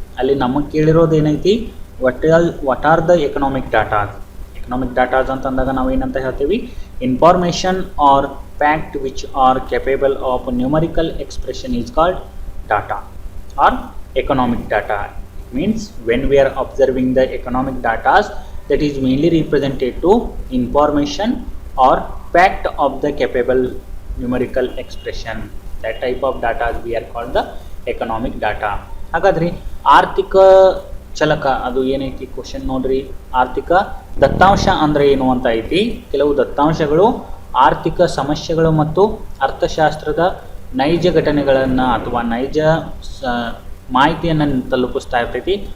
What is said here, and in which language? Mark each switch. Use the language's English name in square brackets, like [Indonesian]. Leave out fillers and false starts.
[Kannada] ಅಲ್ಲಿ ನಮಗೆ ಕೇಳಿರೋದು ಏನೈತಿ, [English] What are the economic datas. Economic datas [Kannada] ಅಂತಂದಾಗ ನಾವು ಏನಂತ ಹೇಳ್ತೀವಿ, [English] Information are fact which are capable of numerical expression is called data or economic data. It means when we are observing the economic data, that is mainly represented to information or fact of the capable numerical expression. That type of data we are called the economic data. [Kannada] ಹಾಗಾದ್ರೆ ಆರ್ಥಿಕ ಚಲಕ ಅದು ಏನೈತಿ question ನೋಡ್ರಿ. ಆರ್ಥಿಕ ದತ್ತಾಂಶ ಅಂದ್ರೆ ಏನು ಅಂತ ಐತಿ. ಕೆಲವು ದತ್ತಾಂಶಗಳು ಆರ್ಥಿಕ ಸಮಸ್ಯೆಗಳು ಮತ್ತು ಅರ್ಥಶಾಸ್ತ್ರದ ನೈಜ ಘಟನೆಗಳನ್ನು ಅಥವಾ ನೈಜ ಮಾಹಿತಿಯನ್ನು ತಲುಪಿಸ್ತಾ ಇರ್ತೈತಿ.